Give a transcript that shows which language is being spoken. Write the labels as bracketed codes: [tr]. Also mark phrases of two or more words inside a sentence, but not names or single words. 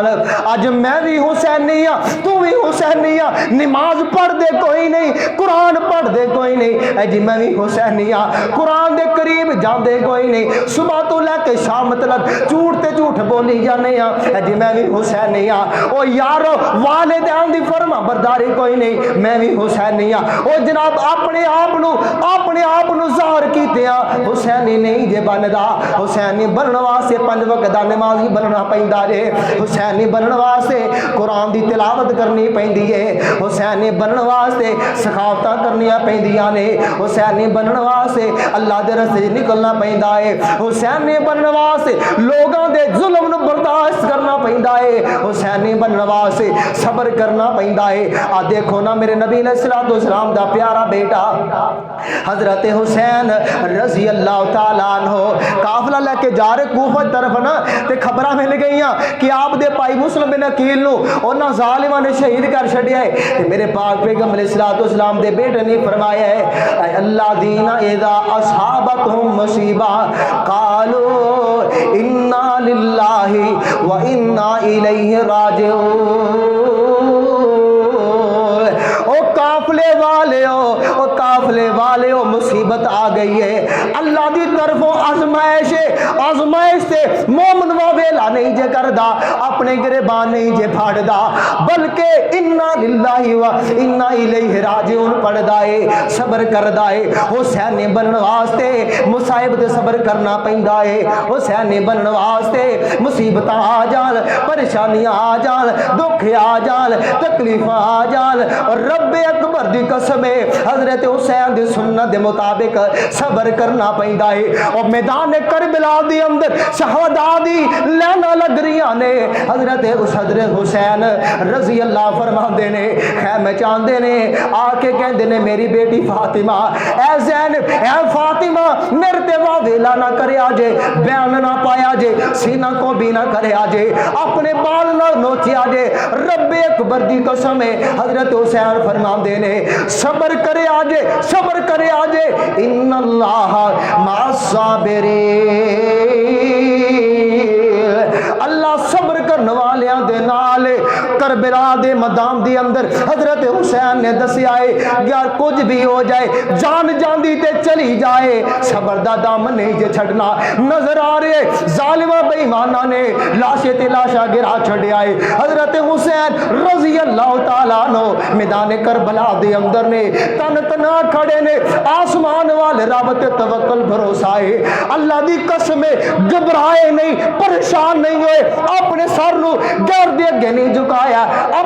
[pa] آج میں بھی حسینی ہاں، تو بھی حسینی ہاں، نماز پڑھ دے کوئی نہیں، قرآن پڑھ دے کوئی نہیں، اے جی میں بھی حسینی ہاں، قرآن دے قریب جان دے کوئی نہیں، صبح تو لے کے شام تک جھوٹ تے جھوٹ بولی جانے ہاں، اے جی میں بھی حسینی ہاں۔ او یارو والدین دی فرما برداری کوئی نہیں، میں بھی حسینی ہاں۔ او جناب اپنے آپ نو ظاہر کیتے ہاں، حسینی نہیں جے بندا۔ حسینی بنن واسطے 5 وقت دا نمازی بننا پیندا جے، حسینی بنن واسطے قرآن دی تلاوت کرنی پیندی ہے، حسینی بنن واسطے سخاوتاں کرنیاں پیندیاں نے، حسینی بنن واسطے اللہ دے راستے نکلنا پیندا ہے، حسینی بنن واسطے لوگاں دے ظلم نو برداشت کرنا پیندا ہے، حسینی بنن واسطے صبر کرنا پیندا ہے۔ آ دیکھو نا میرے نبی علیہ الصلوۃ والسلام دا پیارا بیٹا حضرت حسین رضی اللہ تعالیٰ عنہ قافلہ لے کے جا رہے کوفہ طرف نا، تے خبراں مل گئیاں کہ آپ دے پائی مسلم بن عقیل نو انہاں ظالماں نے شہید کر چھڈیا ہے۔ تے میرے پاک پیغمبر علیہ الصلوۃ والسلام دے بیٹے نے فرمایا ہے اے اللہ دینا [ar] اذا اصحابتہم مصیبہ قالوا انا للہ و انا الیہ راجعون۔ [pa] قافلے والے ہو مصیبت آ گئی ہے، اللہ دی طرفوں آزمائش سے مومن ویلا نہیں جے کردا، اپنے گریبان نہیں جے پھاڑدا، بلکہ [ar] انا للہ و انا الیہ راجعون [pa] پڑھدا ہے، صبر کردا ہے۔ حسین بنن واسطے مصائب تے صبر کرنا پیندا ہے، حسین بنن واسطے مصیبتاں آ جان، پریشانیاں آ جان، دکھ آ جان، تکلیفاں آ جان، اور رب اکبر دی قسم ہے حضرت حسین دی سنت دے مطابق صبر کرنا پیندا ہے۔ اور میدان کربلا دی اندر شہداء دی لینا لگ رہیاں نے، حضرت حسین رضی اللہ فرماندے نے، خیمے چاندے نے، آ کے کہندے نے میری بیٹی فاطمہ، اے زینب، اے فاطمہ میرے تے ویلا نہ کریا جے، بیان نہ پایا جے، سینہ کو بھی نہ کریا جے، اپنے بال نہ نوچیا جے، رب اکبر دی قسم ہے حضرت حسین فرماندے نے صبر کرے آجے، صبر کرے آجے، [ar] ان اللہ مع الصابرین، [pa] اللہ صبر کرنے والیاں دے نال۔ کربلا دے میدان دی اندر حضرت حسین نے دسیا ہے یار کچھ بھی ہو جائے، جان جاندی تے چلی جائے، صبر دا دامن نہیں جے چھڑنا۔ نظر آ رہے ظالمہ بے ایمانہ نے لاشے تے لاشا گرا چھڑیا ہے، حضرت حسین رضی اللہ تعالیٰ عنہ میدان کربلا دے اندر نے تن تنا کھڑے نے، آسمان والے رب تے توکل بھروسہ ہے، اللہ دی قسم گھبرائے نہیں، پریشان نہیں ہوئے، اپنے سر نو غیر دے اگے نہیں جھکایا، اپنے